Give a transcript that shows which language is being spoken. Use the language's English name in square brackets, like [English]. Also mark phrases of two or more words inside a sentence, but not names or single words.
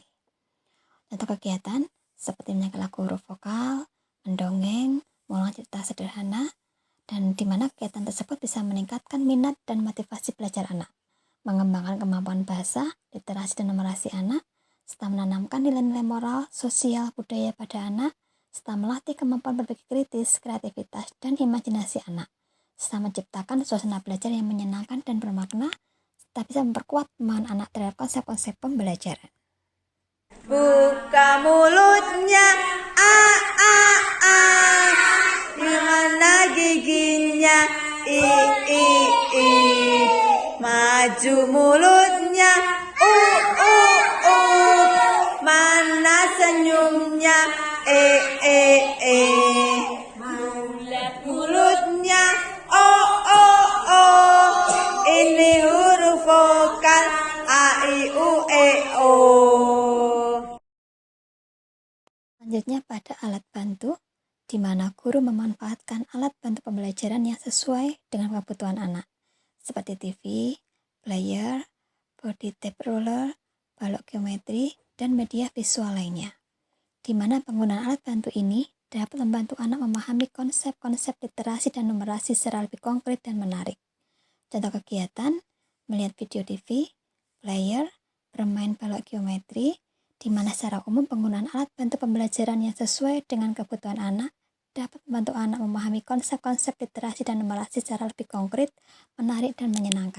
[Indonesian] Contoh kegiatan seperti menyanyikan lagu huruf vokal, mendongeng, mengulang cerita sederhana, dan di mana kegiatan tersebut bisa meningkatkan minat dan motivasi belajar anak, mengembangkan kemampuan bahasa, literasi dan numerasi anak, serta menanamkan nilai-nilai moral, sosial, budaya pada anak, serta melatih kemampuan berpikir kritis, kreativitas, dan imajinasi anak, serta menciptakan suasana belajar yang menyenangkan dan bermakna, serta bisa memperkuat pemahaman anak terhadap konsep-konsep pembelajaran. Buka mulutnya, a a a. Di mana giginya, i i i. Maju mulutnya, u u u. Mana senyumnya, e e e. Bulat mulutnya, o o o. Ini huruf vokal, a i u e o. Selanjutnya pada alat bantu, di mana guru memanfaatkan alat bantu pembelajaran yang sesuai dengan kebutuhan anak, seperti TV, player, [English] body tape ruler, [Indonesian] balok geometri, dan media visual lainnya. Di mana penggunaan alat bantu ini dapat membantu anak memahami konsep-konsep literasi dan numerasi secara lebih konkret dan menarik. Contoh kegiatan, melihat video TV, player, bermain balok geometri, di mana secara umum penggunaan alat bantu pembelajaran yang sesuai dengan kebutuhan anak dapat membantu anak memahami konsep-konsep literasi dan numerasi secara lebih konkret, menarik, dan menyenangkan.